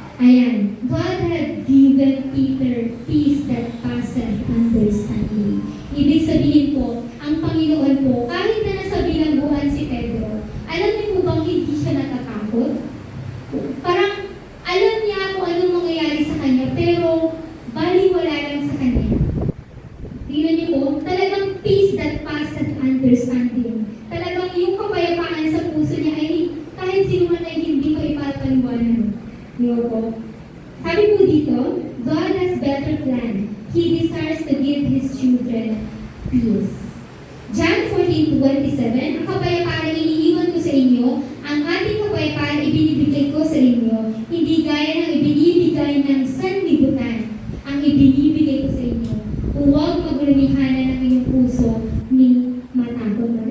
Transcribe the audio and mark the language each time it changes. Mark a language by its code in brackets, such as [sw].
[en] Ayan, God had given Peter peace that passeth understanding. [tl] Ibig sabihin po, ang Panginoon po, kahit na nasa bilangguan si Pedro, alam niyo po bang hindi siya natatakot? Parang alam niya kung anong mangyayari sa kanya, pero baliwala lang sa kanya. Tingnan niyo po, talagang [en] peace that passeth understanding. [tl] Talagang yung kapayapaan sa puso niya ay kahit sino man ay hindi ko ipapaliwanag. Diyo po. Sabi po dito, [en] God has better plan. He desires to give His children peace. [tl] John 14:27, ang kapayapaan na iniiwan ko sa inyo, ang ating kapayapaan ibinibigay ko sa inyo, hindi gaya ng ibinibigay ng sanlibutan, ang ibinibigay ko sa inyo. Huwag maglumihanan ng inyong puso ni matakot.